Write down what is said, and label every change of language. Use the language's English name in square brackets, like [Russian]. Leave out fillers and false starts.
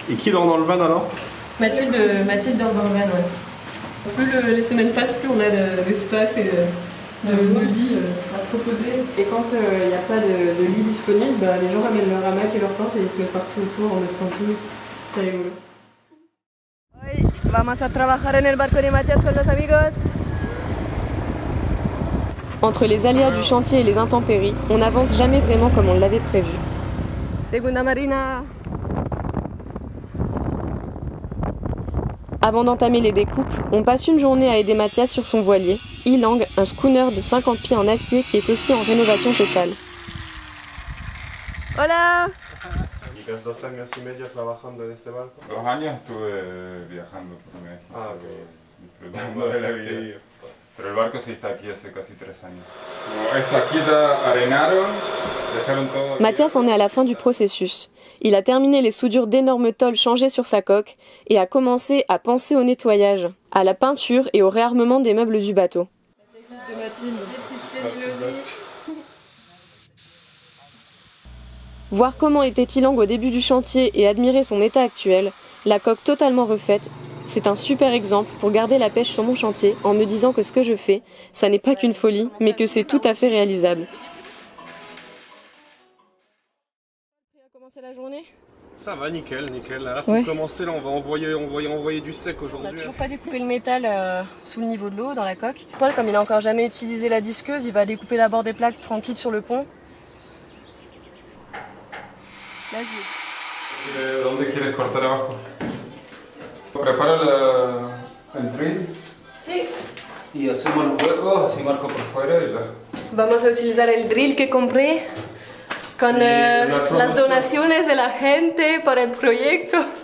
[French] Et qui dort dans le van alors? Mathilde dort dans le van, ouais. Plus les semaines passent, plus on a d'espace et de lits à proposer. Et quand il n'y a pas de lit disponible, les gens ramènent leur hamac et leur tente et ils se mettent partout autour en mettant tranquille. C'est rigolo. [Spanish] Hoy vamos a trabajar en el barco de Matías con los amigos. [French] Entre les aléas du chantier et les intempéries, on n'avance jamais vraiment comme on l'avait prévu. [Spanish] Segunda Marina! [French] Avant d'entamer les découpes, on passe une journée à aider Mathias sur son voilier, Ilang, un schooner de 50 pieds en acier qui est aussi en rénovation totale. [Spanish] Hola! Llevas 2 años y medio trabajando en este barco. 2 años estuve viajando por México, Ah, ok. disfrutando de la vida. Pero el barco sí está aquí hace casi 3 años. Esto aquí ya arenaron, dejaron todo. [French] Mathias en est à la fin du processus. Il a terminé les soudures d'énormes tôles changées sur sa coque et a commencé à penser au nettoyage, à la peinture et au réarmement des meubles du bateau. Voir comment était Ilang au début du chantier et admirer son état actuel, la coque totalement refaite, c'est un super exemple pour garder la pêche sur mon chantier en me disant que ce que je fais, ça n'est pas qu'une folie, mais que c'est tout à fait réalisable. Commencer la journée? Ça va, nickel. Là, faut commencer, là, on va envoyer du sec On aujourd'hui. n'a toujours pas découpé le métal sous le niveau de l'eau, dans la coque. Paul, comme il n'a encore jamais utilisé la disqueuse, il va découper d'abord des plaques tranquilles sur le pont. Là, Vas-y. [Spanish] ¿Dónde quieres cortar abajo? Prepara el drill Sí. y hacemos los huecos, así marco por fuera y ya. Vamos a utilizar el drill que compré con las donaciones de la gente para el proyecto.